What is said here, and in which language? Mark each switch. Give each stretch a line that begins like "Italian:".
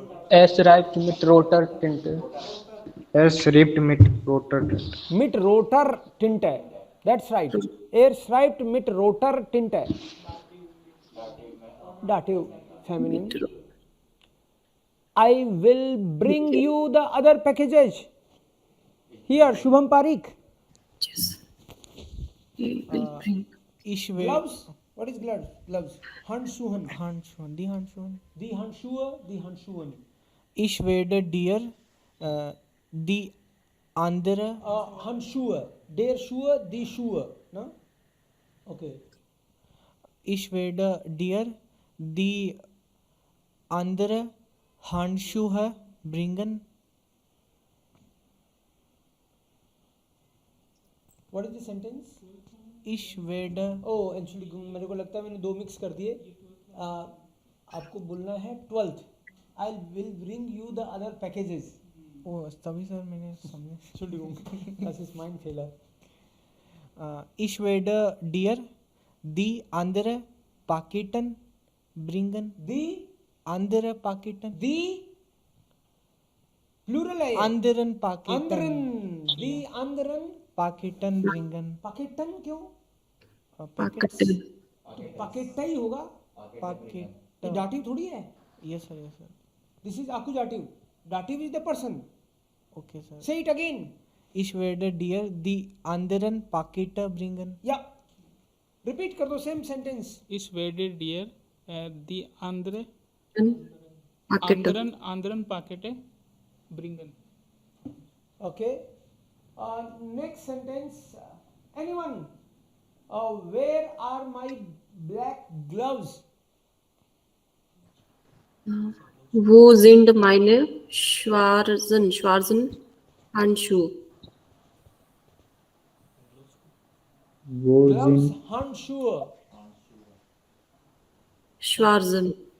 German: Es schreibt mit roter Tinte. Es schreibt mit roter Tinte. Mit roter Tinte.
English: That's right.
German: Er schreibt mit roter Tinte.
English: Dative, feminine. I will bring you the other packages. Here, Shubham Parikh. Yes. He will bring.
German: Ich werde
English: Gloves. What is gloves? Gloves. Handschuhen.
German: Handschuhen, die Handschuhen. Die Handschuhe, die Handschuhen. Ich werde dir die andere Handschuhe. Der Schuhe, die Schuhe.
English: No? Okay.
German: Ich werde dir die andere Handschuhe bringen.
English: What is the sentence?
German: Ich werde
Hindi: Oh, actually मेरे को लगता है मैंने दो mix कर दिए। आपको बोलना है 12th.
English: I will bring you the other packages.
Hindi: ओ तभी सर मैंने समझा।
German: Entschuldigung, das ist mein Fehler. Ich werde dir die andere Paketen bringen. Die Andere Paketen.
Hindi: Plural है ये।
German: Anderen Paketen. Anderen. Die anderen Paketen bringen.
Hindi: Paketen क्यों?
English: Packets.
Hindi: तो packet ही होगा।
English: Packet.
Hindi: ये dative थोड़ी है।
English: Yes sir, yes sir. This is accusative. Dative is the person. Okay sir. Say it again.
German: Ich werde dir die anderen Pakete bringen.
English: Yeah. Repeat
Hindi: कर दो
English: same sentence.
German: Ich werde dir die andere
English: Packet.
German: anderen Pakete bringen.
English: Okay. Next sentence. Anyone? Where are my black gloves?
German: Wo sind meine schwarzen Handschuhe? Wo
English: Gloves,
German: sind Handschuhe. Schwarzen.